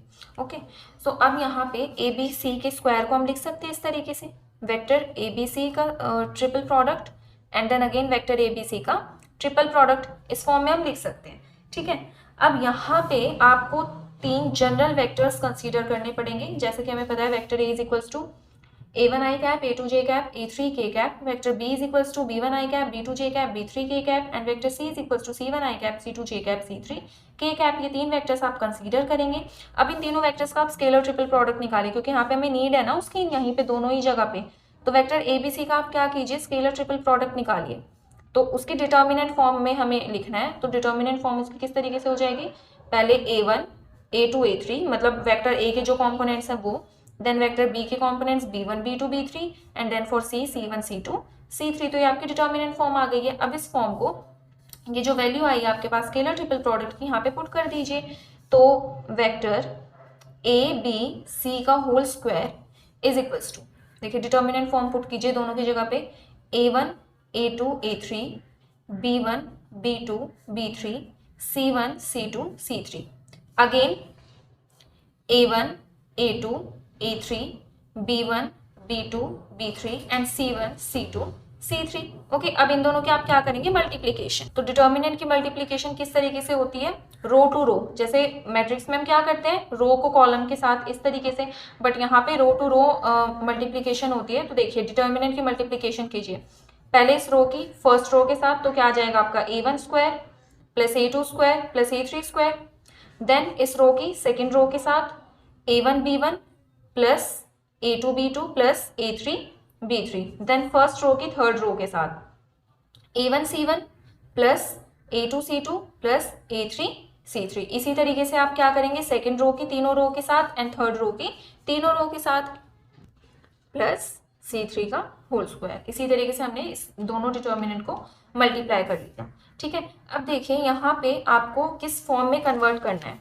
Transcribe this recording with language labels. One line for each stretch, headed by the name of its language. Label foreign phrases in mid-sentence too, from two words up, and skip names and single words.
English: okay, so
Hindi: अब यहाँ पे
English: A B C
Hindi: के स्क्वायर को हम लिख सकते हैं इस तरीके से,
English: vector A B C
Hindi: का
English: triple product and then again vector A B C
Hindi: का
English: triple product,
Hindi: इस फॉर्म में हम लिख सकते हैं। ठीक है, अब यहाँ पे आपको 3
English: general vectors consider
Hindi: करने पड़ेंगे। जैसे कि हमें पता है
English: vector A is equals to a1 I cap, a2 j cap, a3 k cap, vector b is equals to b1 I cap, b2 j cap, b3 k cap and vector c is equals to c1 I cap, c2 j cap, c3 k cap।
Hindi: ये 3 वेक्टर्स आप कंसीडर करेंगे। अब इन तीनों वेक्टर्स का आप
English: scalar triple product
Hindi: निकालिए, क्योंकि यहाँ पे हमें नीड है ना उसकी, यहीं पे दोनों ही जगह पे। तो
English: vector A B C
Hindi: का आप क्या कीजिए,
English: scalar triple product
Hindi: निकालिए। तो उसकी
English: determinant form
Hindi: में हमें लिखना है। तो
English: determinant form
Hindi: उसकी किस तरीके से हो जाएगी, पहले a1 a2 a3 मतलब
English: vector A
Hindi: के जो कॉम्पोनेंट्स हैं वो,
English: then vector B
Hindi: के कॉम्पोनेंट्स b1 b2 b3
English: and then for C
Hindi: c1 c2 c3। तो ये आपकी
English: determinant form
Hindi: आ गई है। अब इस फॉर्म को, ये जो वैल्यू आई है आपके पास
English: scalar triple product
Hindi: की, यहाँ पे पुट कर दीजिए। तो
English: vector A B C
Hindi: का
English: whole square is equals to,
Hindi: देखिए
English: determinant form put
Hindi: कीजिए दोनों की जगह पे,
English: a1 a2 a3 b1 b2 b3 c1 c2 c3 अगेन a1 a2 a3 b1 b2 b3 एंड c1 c2 c3।
Hindi: ओके, अब इन दोनों के आप क्या करेंगे, मल्टीप्लीकेशन। तो डिटर्मिनेंट की मल्टीप्लीकेशन किस तरीके से होती है,
English: row to row.
Hindi: जैसे मैट्रिक्स में हम क्या करते हैं, रो को कॉलम के साथ इस तरीके से, बट यहाँ पे
English: row to row multiplication
Hindi: होती है। तो देखिए डिटर्मिनेंट की मल्टीप्लीकेशन कीजिए, पहले इस रो की
English: first row
Hindi: के साथ, तो क्या आ जाएगा आपका
English: a1 square plus a2 square plus a3 square.
Hindi: देन इस रो की
English: second row
Hindi: के साथ
English: a1 b1 plus a2 b2 plus a3 b3. then first row
Hindi: की
English: third row
Hindi: के साथ
English: a1 c1 plus a2 c2 plus a3 c3.
Hindi: इसी तरीके से आप क्या करेंगे,
English: second row
Hindi: की तीनों रो के साथ
English: and third row
Hindi: की तीनों रो के साथ प्लस c3 का
English: whole square.
Hindi: इसी तरीके से हमने इस दोनों डिटर्मिनेंट को मल्टीप्लाई कर लिया। ठीक है, अब देखिए यहाँ पे आपको किस फॉर्म में कन्वर्ट करना है।